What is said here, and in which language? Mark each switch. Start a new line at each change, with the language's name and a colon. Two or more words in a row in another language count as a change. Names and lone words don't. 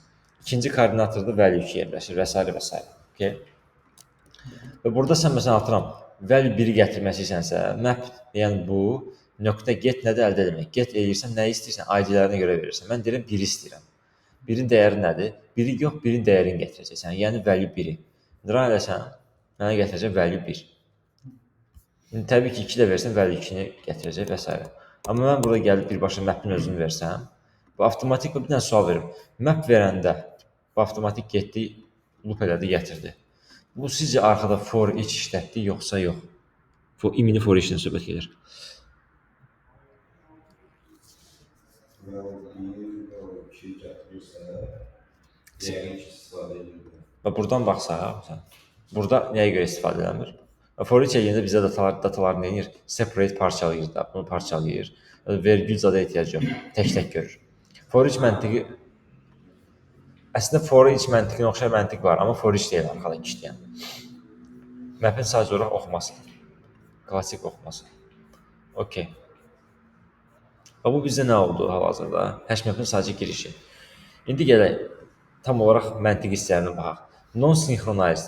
Azerbaijani: İkinci koordinatorda value 2 yerləşir və s. və s. Okay. Və burada sən məsələn atıram, value 1-i gətirməsi isənsə, map, yəni bu, nöqtə get nədə əldə etmək? Get eləyirsən, nə istəyirsən, ID-lərinə görə verirsən. Mən deyirəm 1-i istəyirəm. 1-in dəyəri nədir? 1-i yox, 1-in dəyərini gətirəcəksən. Yəni value 1-i. Run eləsən, mənə gətirəcək value 1. İndi təbii ki, 2 də versən, value 2-ni gətirəcək və s. Amma mən burada gəlib birbaşa map'in özünü versəm, bu avtomatik bir dənə sual verim. Map verəndə bu avtomatik getdi, loop elədi, gətirdi. Bu sizcə arxada
English: for each
Azerbaijani: işlətdi, yoxsa yox? İmini
English: for each-dən
Azerbaijani: söhbət gedir. Və buradan baxsaq, burada nəyə görə istifadə edilir?
English: For each
Azerbaijani: eləyəndə bizə datalar nə edir? Separate parçalayır da, bunu parçalayır. Vergül zada ehtiyac yox, tək-tək görür.
English: For each
Azerbaijani: məntiqi, əslində
English: for each
Azerbaijani: məntiqinə oxşar məntiq var, amma
English: for each
Azerbaijani: deyil arxadakı işləyən. Map'in sadəcə olaraq oxuması. Klasik oxuması. Okay. Və bu bizdə nə oldu hal-hazırda? Hashmap'in sadəcə girişi. İndi gələk. tam olaraq məntiqi hissələrinə baxaq. Non-synchronized.